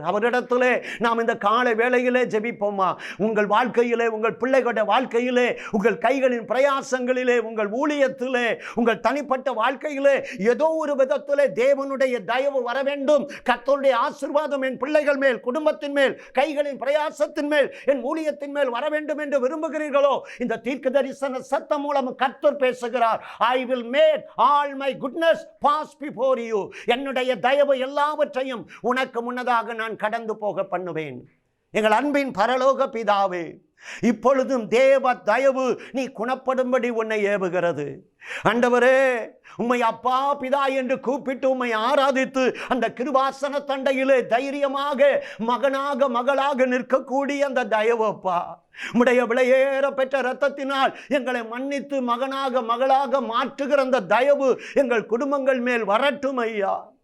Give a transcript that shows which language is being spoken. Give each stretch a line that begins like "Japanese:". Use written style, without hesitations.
Tamil: அவரிடத்திலே நாம் இந்த காலை வேளையிலே ஜெபிப்போமா? உங்கள் வாழ்க்கையிலே, உங்கள் பிள்ளைகளுடைய வாழ்க்கையிலே, உங்கள் கைகளின் பிரயாசங்களிலே, உங்கள் ஊழியத்திலே, உங்கள் தனிப்பட்ட வாழ்க்கையிலே ஏதோ ஒரு விதத்திலே தேவனுடைய தயவு வர வேண்டும், கர்த்தருடைய ஆசீர்வாதம் என் பிள்ளைகள் மேல், குடும்பத்தின் மேல், கைகளின் பிரயாசத்தின் மேல், என் ஊழியத்தின் மேல் வர வேண்டும் என்று விரும்புகிறீர்களோ, இந்த தீர்க்க தரிசன சத்தம் மூலம் கர்த்தர் பேசுகிறார்.
English: I will make all my goodness pass before you.
Tamil: என்னுடைய தயவு எல்லாவற்றையும் உனக்கு முன்னதாக நான் கடந்து போக பண்ணுவேன். எங்கள் அன்பின் பரலோக பிதாவே, இப்பொழுதும் தேவ தயவு நீ குணப்படும்படி உன்னை ஏவுகிறது. ஆண்டவரே, உம்மை அப்பா பிதா என்று கூப்பிட்டு உம்மை ஆராதித்து அந்த கிருபாசன தண்டையிலே தைரியமாக மகனாக மகளாக நிற்கக்கூடிய அந்த தயவு அப்பா, உம்முடைய விலையேற பெற்ற இரத்தத்தினால் எங்களை மன்னித்து மகனாக மகளாக மாற்றுகிற அந்த தயவு எங்கள் குடும்பங்கள் மேல் வரட்டும் ஐயா.